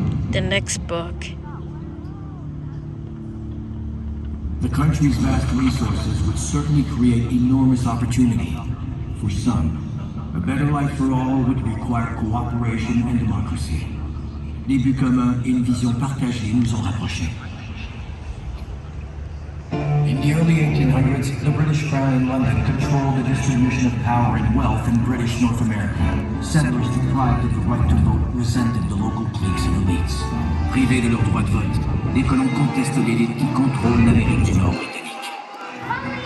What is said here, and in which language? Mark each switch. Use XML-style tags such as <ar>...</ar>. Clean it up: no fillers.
<en>The next book. The country's vast resources would certainly create enormous opportunity. For some, a better life for all would require cooperation and democracy.</en> <fr>Des buts communs et une vision partagée nous ont rapprochés.</fr> <en>In the early 1800s, the British Crown in London controlled the distribution of power and wealth in British North America. Settlers deprived of the right to vote resented the local cliques and elites.</en> <fr>Privés de leur droit de vote, les colons contestent l'élite qui contrôle l'Amérique du Nord britannique.</fr>